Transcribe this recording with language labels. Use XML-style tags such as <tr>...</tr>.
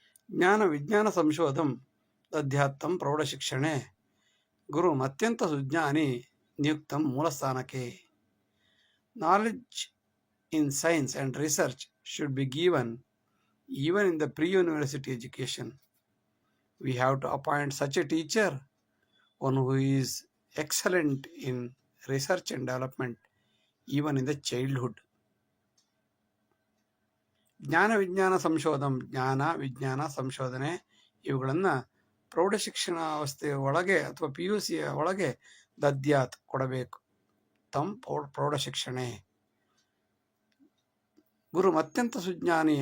<sa>ಜ್ಞಾನ ವಿಜ್ಞಾನ ಸಂಶೋಧಂ ದಧ್ಯಾತ್ತಂ ಪ್ರೌಢಶಿಕ್ಷಣೆ ಗುರು ಅತ್ಯಂತ ಸುಜ್ಞಾನಿ ನಿಯುಕ್ತಂ ಮೂಲಸ್ಥಾನಕ್ಕೆ.</sa> <en>Knowledge in science and research should be given even in the pre-university education. We have to appoint such a teacher, one who is excellent in research and development even in the childhood.</en> <sa>ಜ್ಞಾನ ವಿಜ್ಞಾನ ಸಂಶೋಧಂ,</sa> <kn>ಜ್ಞಾನ ವಿಜ್ಞಾನ ಸಂಶೋಧನೆ ಇವುಗಳನ್ನು ಪ್ರೌಢಶಿಕ್ಷಣ ಅವಸ್ಥೆಯ ಒಳಗೆ ಅಥವಾ PUCಯ ಒಳಗೆ ದದ್ಯಾತ್ ಕೊಡಬೇಕು.</kn> <sa>ತಂ ಪ್ರೌಢಶಿಕ್ಷಣೆ ಗುರು ಅತ್ಯಂತ ಸುಜ್ಞಾನಿ.</sa>